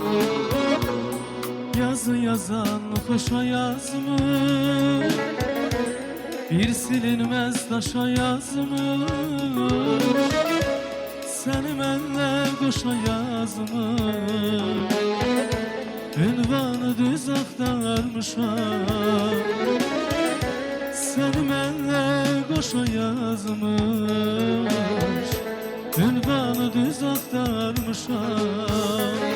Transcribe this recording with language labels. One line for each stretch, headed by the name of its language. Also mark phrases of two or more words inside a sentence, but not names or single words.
Turkish: Yazı yazan hoşa yazmış, bir silinmez taşa yazmış.
Azerbaijani: Seni mənlə qoşa yazmış, ünvanı düz axtarmışam. Seni mənlə qoşa yazmış, ünvanı düz axtarmışam.